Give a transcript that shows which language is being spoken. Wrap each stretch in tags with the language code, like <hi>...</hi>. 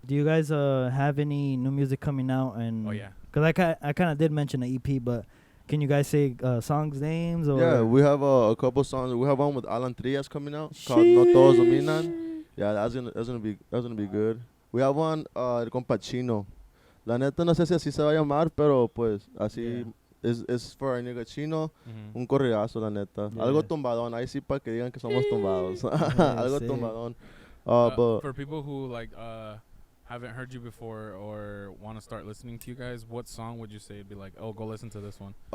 <en>Do you guys have any new music coming out? And Oh yeah. Cause I kind of did mention the EP, but can you guys say songs names or? Yeah, we have a couple songs. We have one with Alan Trias coming out called No Todos Dominan. Yeah, that's gonna be good. We have one con Pacino.</en> <es>La neta no sé si así se va a llamar, pero pues así es for our nigga Chino. Mhm. Un corridazo, la neta.</es> <en>Yeah.</en> <es>Algo tumbadón. Ahí sí para que digan que somos tumbados.</es> <en>Yeah,</en> <es>Algo</es> <en>sick.</en> <es>tumbadón. But</es> <en>For people who like haven't heard you before or want to start listening to you guys, what song would you say would be like, oh, go listen to this one?</en>